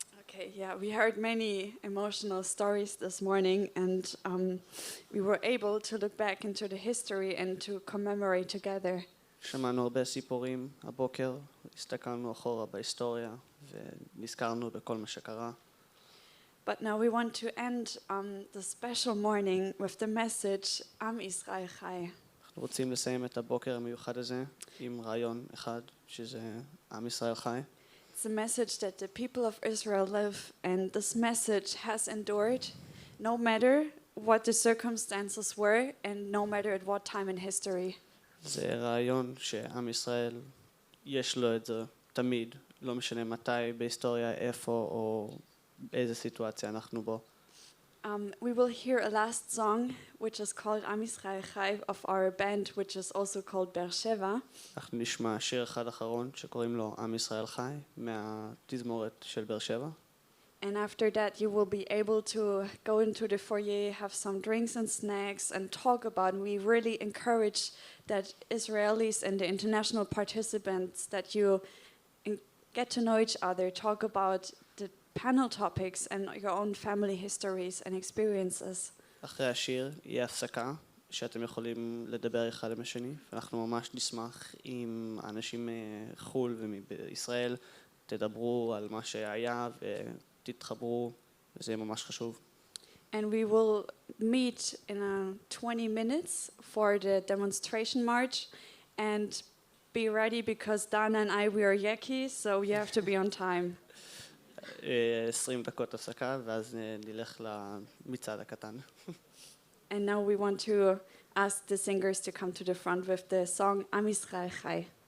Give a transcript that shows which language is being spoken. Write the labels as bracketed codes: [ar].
[en] Okay, yeah, we heard many emotional stories this morning, and we were able to look back into the history and to commemorate together. [he] שמענו הרבה סיפורים הבוקר, הסתכלנו אחורה בהיסטוריה ונזכרנו בכל מה שקרה. [en] But now we want to end the special morning with the message, Am Israel Chai. [he] אנחנו רוצים לסיים את הבוקר המיוחד הזה עם רעיון אחד, שזה עם ישראל חי. [en] It's a message that the people of Israel live, and this message has endured no matter what the circumstances were and no matter at what time in history. [he] זה רעיון שעם ישראל יש לו את זה תמיד, לא משנה מתי בהיסטוריה, איפה או באיזה סיטואציה אנחנו בו. [en] We will hear a last song, which is called Am Israel Chai, of our band, which is also called Be'er Sheva. [he] אנחנו נשמע שיר אחד אחרון שקוראים לו עם ישראל חי, מהתזמורת של באר שבע. [en] And after that, you will be able to go into the foyer, have some drinks and snacks, and talk about. We really encourage that Israelis and the international participants that you get to know each other, talk about the panel topics and your own family histories and experiences. [he] אחרי השיר יהיה הפסקה שאתם יכולים לדבר אחד עם השני, ואנחנו ממש נשמח אם אנשים מחו"ל ומישראל תדברו על מה שהיה ותתחברו, וזה ממש חשוב. [en] And we will meet in 20 minutes for the demonstration march, and be ready because Dana and we are Yeki, so you have to be on time. [he] 20 דקות הפסקה, ואז נלך למצעד הקטן. [en] And now we want to ask the singers to come to the front with the song Am Israel Chai.